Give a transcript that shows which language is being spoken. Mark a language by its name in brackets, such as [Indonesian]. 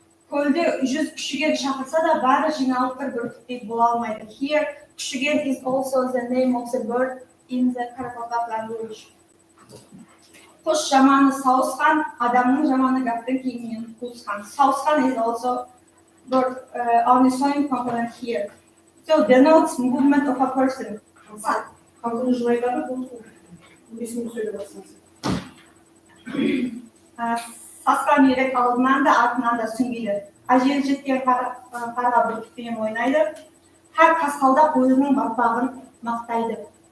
[Kara-Kalpak] Көлде 100 күшіген шақырса да бәрі жиналып бір бүркітпек бола алмайды. [English] Here, күшіген is also the name of the bird in the Karakalpak language. [Kara-Kalpak] Құс жаманы сауысқан, адамның жаманы гәптің кейінен қуысқан. [English] Сауысқан is also bird unexplained component here. So denotes movement of a person. [Kara-Kalpak] Қалқыны жылайдағы бұл есімді сөйлеп жатсаңыз. Сасқан үйрек алдынан да артынан да сүңгиді. Ажел жеткен қарға бүркітпен ойнайды. Һәр қасқалдақ өзінің батпағын мақтайды.